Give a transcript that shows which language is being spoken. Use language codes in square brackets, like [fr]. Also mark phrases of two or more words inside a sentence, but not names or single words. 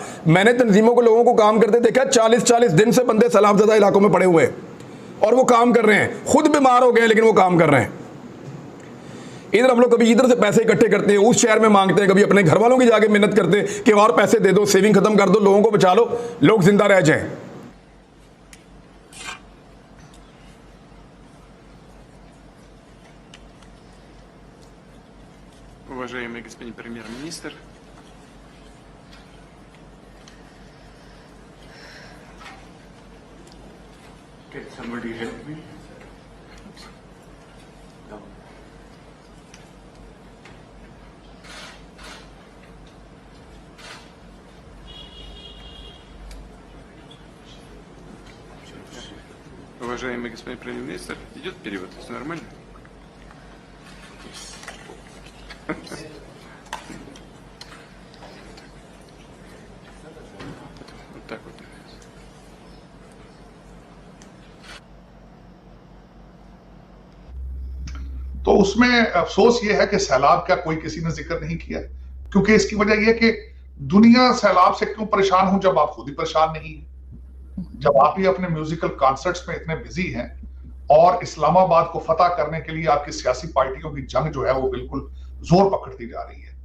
[ur] میں نے تنظیموں کو، لوگوں کو کام کرتے دیکھا۔ 40-40 دن سے بندے سلامزدہ علاقوں میں پڑے ہوئے ہیں اور وہ کام کر رہے ہیں. خود بیمار ہو گئے لیکن وہ کام کر رہے ہیں۔ ادھر ہم لوگ کبھی ادھر سے پیسے اکٹھے کرتے ہیں، اس شہر میں مانگتے ہیں، کبھی اپنے گھر والوں کی جا کے منت کرتے ہیں کہ اور پیسے دے دو، سیونگ ختم کر دو، لوگوں کو بچا لو، لوگ زندہ رہ جائیں. [ru] Уважаемый господин премьер-министр, [en] Can somebody help me? No. [ru] уважаемый господин премьер-министр, идет перевод, все нормально? Вот так вот. [ur] تو اس میں افسوس یہ ہے کہ سیلاب کا کوئی کسی نے ذکر نہیں کیا، کیونکہ اس کی وجہ یہ کہ دنیا سیلاب سے کیوں پریشان ہو جب آپ خود ہی پریشان نہیں ہیں، جب آپ ہی اپنے [en] musical concerts [ur] میں اتنے بزی ہیں اور اسلام آباد کو فتح کرنے کے لیے آپ کی سیاسی پارٹیوں کی جنگ جو ہے وہ بالکل زور پکڑتی جا رہی ہے.